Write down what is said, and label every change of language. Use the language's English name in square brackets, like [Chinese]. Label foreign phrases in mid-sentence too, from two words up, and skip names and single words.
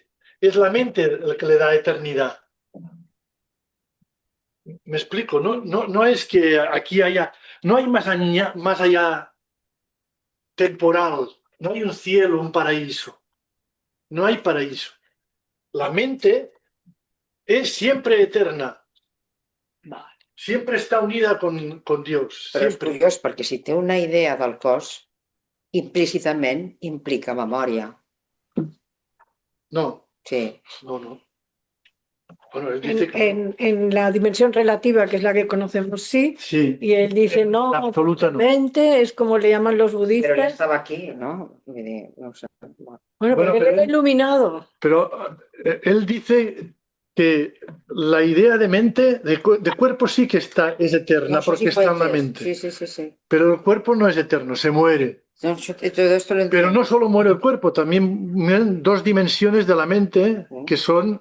[Spanish] Es la mente el que le da eternidad. Me explico, no es que aquí haya, no hay más allá temporal, no hay un cielo, un paraíso, no hay paraíso. La mente es siempre eterna, siempre está unida con Dios, [Catalan] Però és [Spanish] siempre. [Catalan] curiós perquè si té una idea del cos, implícitament implica memòria. [Spanish] No, Sí. no. Bueno, él dice que no. En la dimensión relativa, que es la que conocemos, sí. Sí, Y él dice, en no, absoluta no. mente es como le llaman los [Catalan] Però ell [Spanish] budistas. [Catalan] estava aquí, no? Vull dir, no ho sé. [Spanish] Bueno, Bueno, porque él pero era él- iluminado. Pero él dice que la idea de mente, de cuerpo sí que es eterna, [Catalan] No, això [Spanish] porque sí está en la puentes. mente. Sí. Pero el cuerpo no es eterno, se muere. No, todo esto lo Pero entiendo. no solo muere el cuerpo, también mueren dos dimensiones de la mente, que son